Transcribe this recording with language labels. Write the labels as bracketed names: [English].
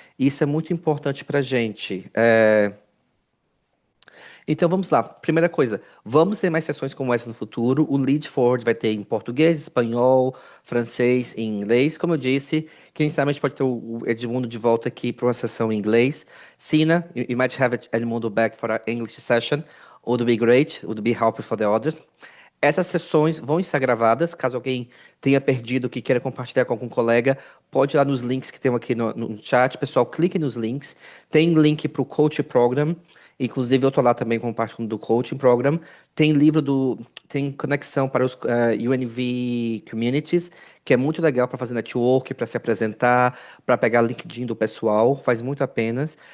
[Portuguese] Isso é muito importante para a gente. Então vamos lá. Primeira coisa, vamos ter mais sessões como essa no futuro. O Lead Forward vai ter em português, espanhol, francês e inglês. Como eu disse, quem sabe a gente pode ter o Edmundo de volta aqui para uma sessão em inglês. [English] Sina, you might have Edmundo back for our English session. Would be great. Would be helpful for the others. [Portuguese] Essas sessões vão estar gravadas. Caso alguém tenha perdido que queira compartilhar com algum colega, pode ir lá nos links que tem aqui no chat. Pessoal, clique nos links. Tem link para o Coach Program. Inclusive, eu estou lá também com parte do Coaching Program. Tem livro do. Tem conexão para os UNV Communities, que é muito legal para fazer network, para se apresentar, para pegar LinkedIn do pessoal. Faz muito a pena.